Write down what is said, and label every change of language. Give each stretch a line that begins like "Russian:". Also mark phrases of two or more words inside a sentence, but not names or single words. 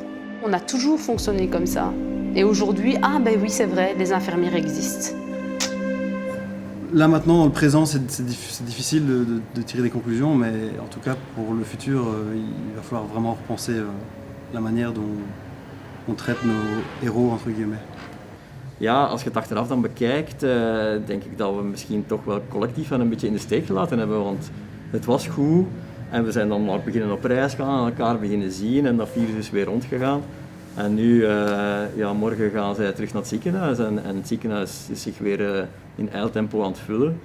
French: On a toujours fonctionné comme ça. Et aujourd'hui, ah ben oui c'est vrai, les infirmières existent. Là maintenant, dans le présent, c'est difficile de tirer des conclusions, mais en tout cas pour le futur, il va falloir vraiment repenser la manière dont on traite nos héros, entre guillemets.
Dutch: Ja, als je het achteraf dan bekijkt, denk ik dat we misschien toch wel collectief een beetje in de steek gelaten hebben, want het was goed en we zijn dan maar beginnen op reis gaan, elkaar beginnen zien en dat virus is weer rondgegaan. En nu, morgen gaan zij terug naar het ziekenhuis en het ziekenhuis is zich weer in eiltempo aan het vullen.